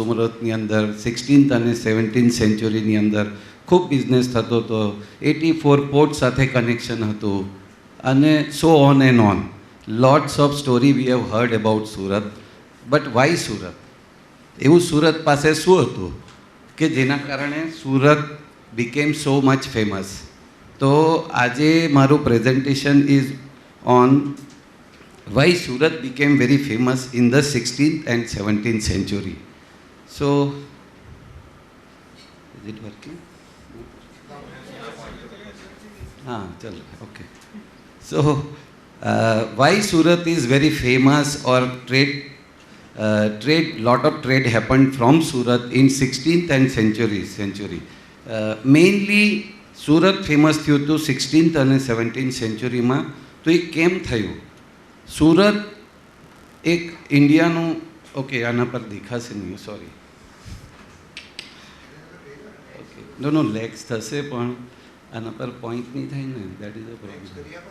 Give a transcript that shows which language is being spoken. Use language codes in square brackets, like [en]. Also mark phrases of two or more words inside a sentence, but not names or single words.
[gu] સુરતની અંદર 16th અને 17th સેન્ચુરીની અંદર ખૂબ બિઝનેસ થતો હતો, 84 પોર્ટ સાથે કનેક્શન હતું, અને [en] so on and on. lots of story we have heard about Surat. but why [gu] સુરત? એવું સુરત પાસે શું હતું કે જેના કારણે સુરત [en] became so much famous? [gu] તો આજે મારું [en] presentation is on why Surat became very famous in the 16th and 17th century. So, is it working? Chalo, okay. So, why Surat is very famous, or lot of trade happened from Surat in 16th and century. Mainly Surat famous [gu] થયું હતું 16th અને 17th centuryમાં. તો એ કેમ થયું? સુરત એક ઇન્ડિયાનું, ઓકે આના પર દેખાશે નહીં, સોરી, ઓકે નો લેગ્સ થશે પણ આના પર પોઈન્ટ નહીં થાય ને, [en] that is a problem.